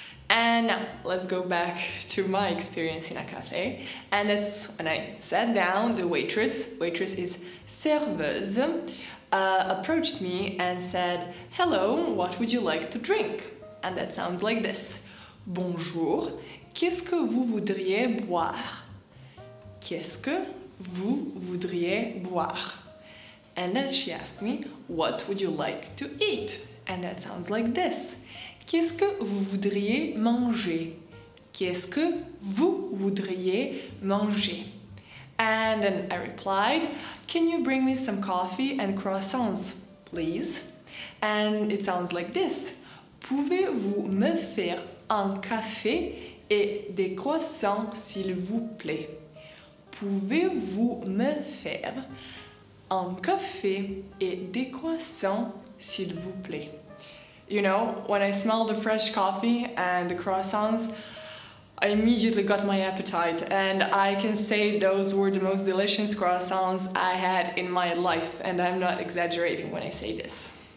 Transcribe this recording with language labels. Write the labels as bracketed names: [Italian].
[English] And now, let's go back to my experience in a cafe. And that's when I sat down, the waitress is serveuse, approached me and said, hello, what would you like to drink? And that sounds like this. [French] Bonjour, qu'est-ce que vous voudriez boire? Qu'est-ce que vous voudriez boire? [English] And then she asked me, what would you like to eat? And that sounds like this. [French] Qu'est-ce que vous voudriez manger? Qu'est-ce que vous voudriez manger? [English] And then I replied, can you bring me some coffee and croissants, please? And it sounds like this. [French] Pouvez-vous me faire un café et des croissants, s'il vous plaît? Pouvez-vous me faire un café et des croissants, s'il vous plaît? [English] You know, when I smelled the fresh coffee and the croissants, I immediately got my appetite, and I can say those were the most delicious croissants I had in my life, and I'm not exaggerating when I say this.